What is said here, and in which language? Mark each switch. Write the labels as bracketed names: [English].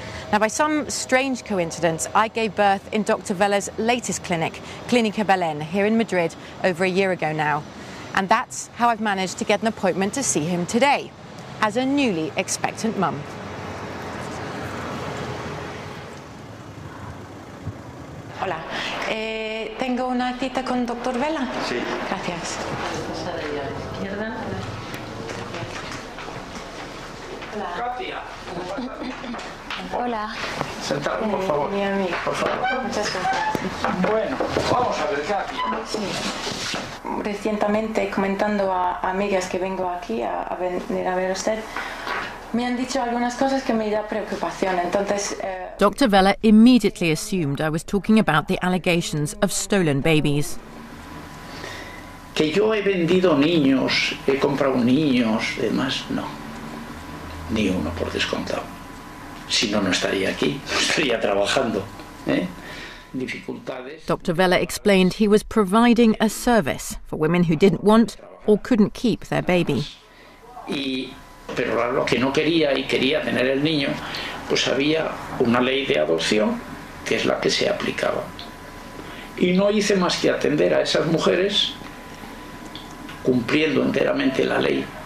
[English] Now, by some strange coincidence, I gave birth in Dr. Vella's latest clinic, Clínica Belén, here in Madrid, over a year ago now. And that's how I've managed to get an appointment to see him today, as a newly expectant mum. [Spanish] Hola, tengo una cita con Dr. Vella. Sí. Gracias. Katia. Hola. Sentado, por favor. Mi amigo. Por favor. Muchas gracias. Bueno, vamos a ver, Katia. Sí. Recientemente, comentando a amigas que vengo aquí a venir a ver a usted, me han dicho algunas cosas que me da preocupación. Entonces, [English] Dr. Vella immediately assumed I was talking about the allegations of stolen babies. [Spanish] Que yo he vendido niños, he comprado niños, demás, no. Ni uno, por descontado. Si no, no estaría aquí, no estaría trabajando. Dificultades. [English] Dr. Vella explained he was providing a service for women who didn't want or couldn't keep their baby. [Spanish] Pero lo que no quería y quería tener el niño, pues había una ley de adopción que es la que se aplicaba. Y no hice más que atender a esas mujeres cumpliendo enteramente la ley.